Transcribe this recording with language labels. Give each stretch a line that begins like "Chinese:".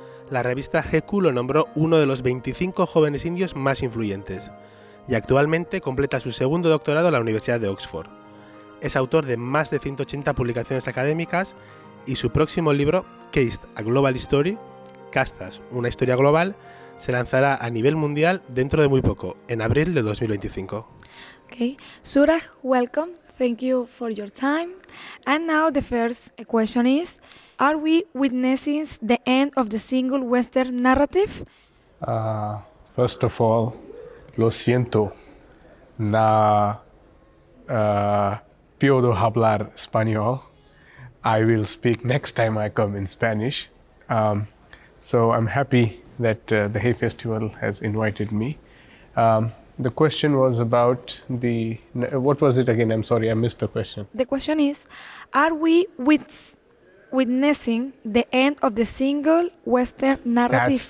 Spanish: La revista GQ lo nombró uno de los 25 jóvenes indios más influyentes y actualmente completa su segundo doctorado en la Universidad de Oxford. Es autor de más de 180 publicaciones académicas y su próximo libro, Caste, a Global Story, Castas, una historia global, se lanzará a nivel mundial dentro de muy poco, en abril de 2025.
English: Okay. Suraj, welcome. Thank you for your time. And now the first question is, are we witnessing the end of the single Western narrative? First of all,
Spanish: lo siento, no puedo hablar español.
English: I will speak next time I come in Spanish. So I'm happy that the Hay Festival has invited me. The question was about what was it again? I'm sorry, I missed the question. The question is, are we witnessing the end of the single Western narrative?